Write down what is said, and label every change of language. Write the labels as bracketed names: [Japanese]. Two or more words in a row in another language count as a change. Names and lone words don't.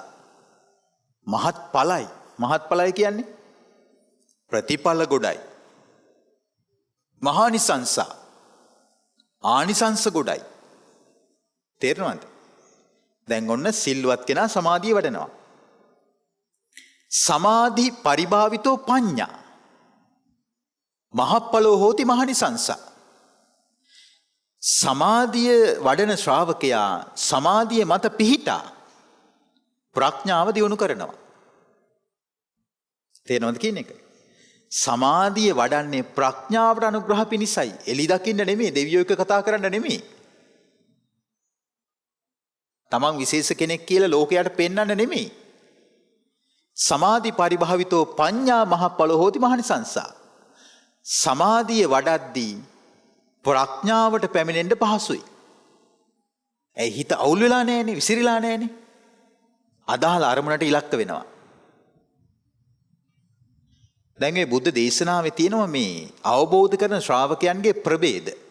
[Sinhala] මහත්ඵලයි. මහත්ඵලයි කියන්නේ ප්‍රතිඵල ගොඩයි. මහානිසංසා ආනිසංස ගොඩයි. තේරෙනවද? දැන් ඔන්න සිල්වත් කෙනා සමාධිය වඩනවා. [Pali] සමාධි පරිභාවිතෝ පඤ්ඤා මහප්ඵලෝ හෝති මහනිසංසා. [Sinhala] සමාධිය වඩන ශ්‍රාවකයා සමාධිය මත පිහිටා ප්‍රඥාව දියුණු කරනවා. තේරෙනවද කියන එක? සමාධිය වඩන්නේ ප්‍රඥාවට අනුග්‍රහ පිණිසයි. එලි දකින්න නෙමෙයි, දෙවියෝ එක්ක කතා කරන්න නෙමෙයි. තමන් විශේෂ කෙනෙක් කියලා ලෝකයට පෙන්වන්න නෙමෙයි. [Pali] සමාධි පරිභාවිතෝ පඤ්ඤා මහප්පලෝ හෝති මහනිසංසා. [Sinhala] සමාධිය වඩද්දී ප්‍රඥාවට පැමිණෙන්න පහසුයි. ඒ හිත අවුල් වෙලා නැහැනේ, විසිරීලා නැහැනේ. අදාළ අරමුණට ඉලක්ක වෙනවා. දැන් මේ බුද්ධ දේශනාවේ තියෙනවා මේ අවබෝධ කරන ශ්‍රාවකයන්ගේ ප්‍රභේද.